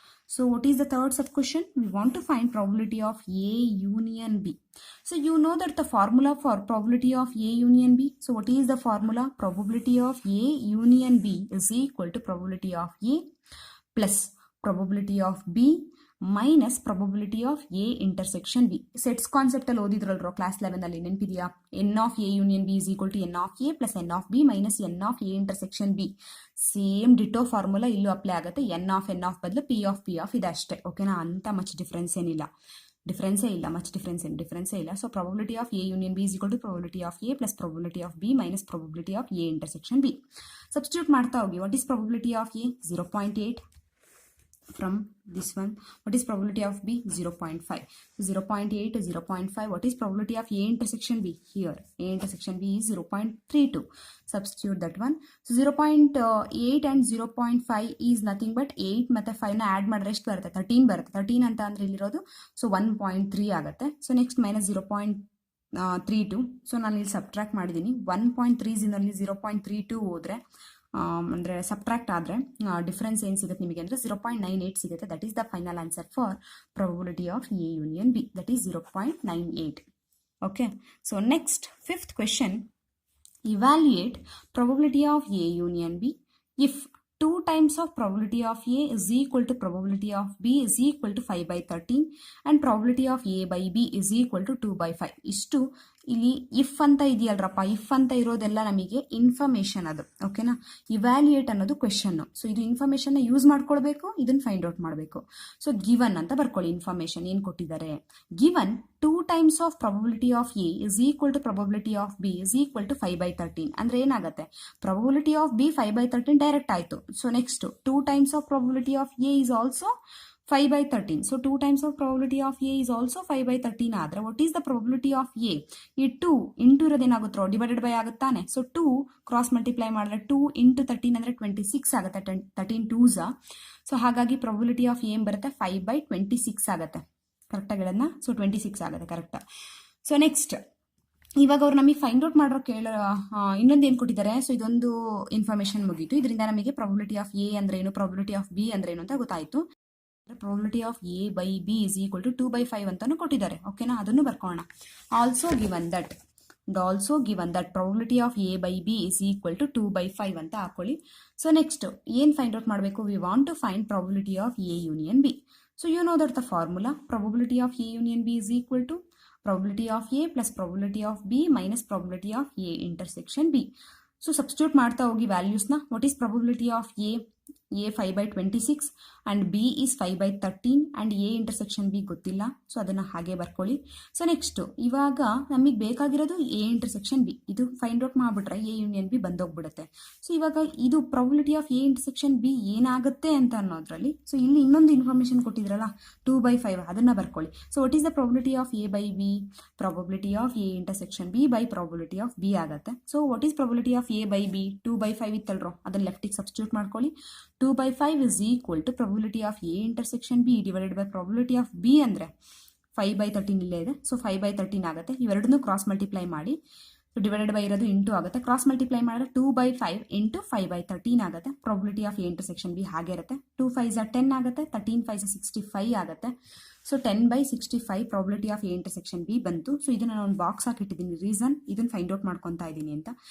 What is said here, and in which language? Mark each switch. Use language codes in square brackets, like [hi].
[en] So what is the third sub question? We want to find probability of A union B. So you know that the formula for probability of A union B. So what is the formula? Probability of A union B is equal to probability of A plus probability of B minus probability of A intersection B. [kn] Sets concept ಅಲ್ಲಿ ಓದಿದ್ರಲ್ರೋ class 11 ಅಲ್ಲಿ ನೆನಪಿದೆಯಾ? [en] n of A union B is equal to n of A plus n of B minus n of A intersection B. [kn] Same ditto formula ಇಲ್ಲೂ apply ಆಗುತ್ತೆ. n of ಬದಲು P of ಇದಷ್ಟೇ. ಓಕೆನಾ? ಅಂತ much difference ಏನಿಲ್ಲ. Much ಡಿಫ್ರೆನ್ಸೇ ಇಲ್ಲ. [en] So probability of A union B is equal to probability of A plus probability of B minus probability of A intersection B. [kn] Substitute ಮಾಡ್ತಾ ಹೋಗಿ. [en] What is probability of A? 0.8 from this one. What is probability of B? 0.5. So 0.8 to 0.5. What is probability of A intersection B? Here A intersection B is 0.32. Substitute that one. So 0.8 and 0.5 is nothing but [kn] 8 ಮತ್ತೆ 5 ನ add ಮಾಡಿದ್ರೆ ಎಷ್ಟು ಬರುತ್ತೆ? 13 ಬರುತ್ತೆ. 13 ಅಂತ ಅಂದ್ರೆ ಇಲ್ಲಿರೋದು so 1.3 ಆಗುತ್ತೆ. So next minus 0.32. ಸೊ ನಾನು ಇಲ್ಲಿ ಸಬ್ಟ್ರಾಕ್ಟ್ ಮಾಡಿದ್ದೀನಿ. 1.3 0.32 ಹೋದ್ರೆ ಅಂದರೆ ಸಬ್ಟ್ರಾಕ್ಟ್ ಆದರೆ ಡಿಫ್ರೆನ್ಸ್ ಏನು ಸಿಗುತ್ತೆ ನಿಮಗೆ ಅಂದರೆ 0.98 ಸಿಗುತ್ತೆ. [en] That is the final answer for probability of A union B, that is 0.98. Okay, so next, fifth question, evaluate probability of A union B if 2 times of probability of A is equal to probability of B is equal to 5 by 13 and probability of A by B is equal to 2 by 5. [kn] ಇಷ್ಟು ಇಲ್ಲಿ if ಅಂತ ಇದೆಯಲ್ರಪ್ಪ, if ಅಂತ ಇರೋದೆಲ್ಲ ನಮಗೆ information ಅದು. ಓಕೆನಾ? Evaluate ಅನ್ನೋದು question. So ಇದು ಇನ್ಫಾರ್ಮೇಶನ್ ಯೂಸ್ ಮಾಡ್ಕೊಳ್ಬೇಕು, ಇದನ್ನ ಫೈಂಡ್ ಔಟ್ ಮಾಡಬೇಕು. ಸೊ ಗಿವನ್ ಅಂತ ಬರ್ಕೊಳ್ಳಿ. ಇನ್ಫಾರ್ಮೇಶನ್ ಏನು ಕೊಟ್ಟಿದ್ದಾರೆ? [en] Given 2 times of probability of A is equal to probability of B is equal to 5 by 13. [kn] ಅಂದ್ರೆ ಏನಾಗುತ್ತೆ? [en] probability of B 5 by 13 direct ಆಯ್ತು. So next 2 times of probability of A is also 5 by 13. So 2 times of probability of A is also 5 by 13 [kn] ಆದ್ರೆ [en] what is the probability of A? [kn] ಈ 2 into ಇರೋದೇನಾಗುತ್ತೋ divided by ಆಗುತ್ತಾನೆ. So 2 cross multiply ಮಾಡಿದ್ರೆ 2 into 13 ಅಂದರೆ 26 ಆಗುತ್ತೆ. 13 2s. So ಹಾಗಾಗಿ [en] probability of A [kn] ಏನು ಬರುತ್ತೆ? 5 by 26 ಆಗುತ್ತೆ. ಕರೆಕ್ಟಾಗಿ ಹೇಳೋದನ್ನ? ಸೊ 26 ಆಗುತ್ತೆ. ಕರೆಕ್ಟ್. ಸೊ ನೆಕ್ಸ್ಟ್, ಇವಾಗ ಅವ್ರು ನಮಗೆ ಫೈಂಡ್ ಔಟ್ ಮಾಡೋ ಇನ್ನೊಂದು ಏನು ಕೊಟ್ಟಿದ್ದಾರೆ? ಸೊ ಇದೊಂದು ಇನ್ಫಾರ್ಮೇಶನ್ ಮುಗೀತು. ಇದರಿಂದ ನಮಗೆ [en] probability of A [kn] ಅಂದ್ರೆ ಏನು, [en] probability of B [kn] ಅಂದ್ರೆ ಏನು ಅಂತ ಗೊತ್ತಾಯ್ತು. [en] probability of A by B is equal to 2 by 5 [kn] ಅಂತಾನು ಕೊಟ್ಟಿದ್ದಾರೆ. ಓಕೆನಾ? ಅದನ್ನು ಬರ್ಕೋಣ. Also given that [en] and also given that probability of A by B is equal to 2 by 5 [kn] ಅಂತ ಹಾಕೊಳ್ಳಿ. [en] So next ಏನು find out ಮಾಡಬೇಕು? We want to find probability of A union B. So you know that the formula probability of A union B is equal to probability of A plus probability of B minus probability of A intersection B. [kn] So substitute ಮಾಡ್ತಾ ಹೋಗಿ ವ್ಯಾಲ್ಯೂಸ್ನ. [en] What is probability of A? A 5 by 26 and B is 5 by 13 and A intersection B [kn] ಗೊತ್ತಿಲ್ಲ, so ಅದನ್ನು ಹಾಗೆ ಬರ್ಕೊಳ್ಳಿ. So next ಇವಾಗ ನಮಗೆ ಬೇಕಾಗಿರೋದು A intersection B. ಇದು ಫೈಂಡ್ ಔಟ್ ಮಾಡಿಬಿಟ್ರೆ A ಯೂನಿಯನ್ B ಬಂದೋಗ್ಬಿಡುತ್ತೆ. ಸೊ ಇವಾಗ ಇದು probability of A intersection B ಏನಾಗುತ್ತೆ ಅಂತ ಅನ್ನೋದ್ರಲ್ಲಿ, ಸೊ ಇಲ್ಲಿ ಇನ್ನೊಂದು ಇನ್ಫಾರ್ಮೇಷನ್ ಕೊಟ್ಟಿದ್ರಲ್ಲ 2 by 5, ಅದನ್ನು ಬರ್ಕೊಳ್ಳಿ. [en] So what is the probability of A by B? Probability of A intersection B by probability of B ಆಗುತ್ತೆ. So what is probability of A by B? [kn] 2 by 5 ಇತ್ತಲ್ರೋ, ಅದನ್ನು ಲೆಫ್ಟಿಗೆ substitute ಮಾಡ್ಕೊಳ್ಳಿ. [en] 2 by 5 is equal to probability of A intersection B divided by probability of B [kn] ಅಂದರೆ 5 by 13 ಇಲ್ಲೇ ಇದೆ, so 5 by 13 ಆಗುತ್ತೆ. ಇವೆರಡನ್ನೂ cross multiply ಮಾಡಿ, so divided by ಇರೋದು into ಆಗುತ್ತೆ. ಕ್ರಾಸ್ ಮಲ್ಟಿಪ್ಲೈ ಮಾಡಿದ್ರೆ 2 by 5 ಇಂಟು 5 by 13 ಆಗುತ್ತೆ. Probability of A intersection B ಹಾಗೆ ಇರುತ್ತೆ. 2 5s 10 ಆಗುತ್ತೆ, 13 5s 65 ಆಗುತ್ತೆ. So 10 by 65 probability of A intersection B ಬಂತು. ಸೊ ಇದನ್ನು ನಾನು ಒಂದು ಬಾಕ್ಸ್ ಹಾಕಿಟ್ಟಿದ್ದೀನಿ, ರೀಸನ್ ಇದನ್ನು ಫೈಂಡ್ ಔಟ್ ಮಾಡ್ಕೊತಾ ಇದ್ದೀನಿ ಅಂತ.